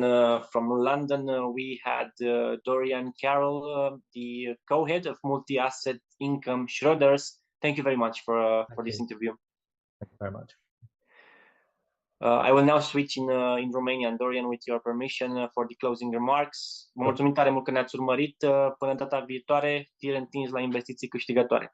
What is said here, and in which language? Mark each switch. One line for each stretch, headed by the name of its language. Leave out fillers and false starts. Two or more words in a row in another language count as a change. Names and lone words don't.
English: From London, we had Dorian Carrell, the co-head of multi-asset income Schroders. Thank you very much for this interview. Thank you very much. I will now switch in Romanian, Dorian, with your permission, for the closing remarks.
Romanian: Vă mulțumim tare mult că ne-ați urmărit. Până data viitoare, tir întins la investiții câștigătoare.